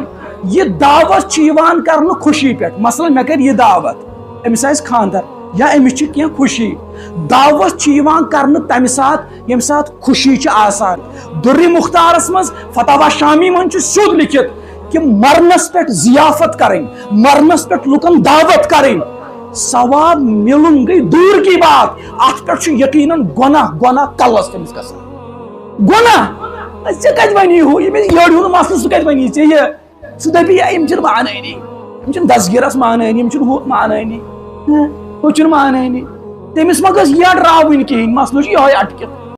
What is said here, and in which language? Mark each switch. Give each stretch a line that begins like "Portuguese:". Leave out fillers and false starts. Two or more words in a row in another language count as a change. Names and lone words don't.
Kashmiri: یہِ دعوت چھِ یِوان کرنہٕ خوشی پٮ۪ٹھ مثلاً مےٚ کَرِ یہِ دعوت أمِس آسہِ خانٛدر یا أمِس چھِ کینٛہہ خوشی دعوت چھِ یِوان کرنہٕ تمہِ ساتہٕ ییٚمہِ ساتہٕ خوشی چھِ آسان دُرِ مختارس منٛز فتاوا شامی منٛز چھُ سیوٚد لیکھِتھ کہ مرنس پٮ۪ٹھ ضیافت کرٕنۍ مرنس پٮ۪ٹھ لُکن دعوت کرٕنۍ ثواب ملن
Urdu: گئی دور کی بات
Kashmiri: ات پہ یقیناً گناہ گناہ کلس تمس گژھان گناہ ژےٚ کتہِ ونی ہُہ ییٚمِس یٔڑ ہُنٛد مسلہٕ سُہ کتہِ ونی ژےٚ یہِ ژٕ دپی یِم چھِنہٕ مانٲنی یِم چھِنہٕ دسگیٖرس مانٲنی یِم چھِنہٕ ہُہ مانٲنی ہُہ چھُنہٕ مانٲنی تٔمِس ما گٔژھ یٔڑ راوٕنۍ کِہیٖنۍ مسلہٕ چھُ یِہوے اٹکِتھ